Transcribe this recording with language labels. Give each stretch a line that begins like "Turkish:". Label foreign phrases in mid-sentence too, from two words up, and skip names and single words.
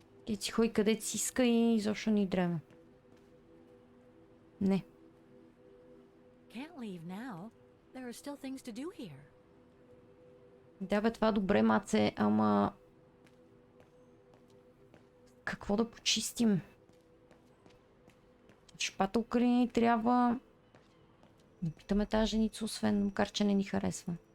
Bulgarian: И си ходи където си иска и изобщо ни дреме. Не.
English: Can't leave now. There are still things to do here.
Bulgarian: Да бе, това добре, маце, ама... Какво да почистим? Шпателка ли ни трябва? Не питаме тази женица, освен макар че не ни харесва.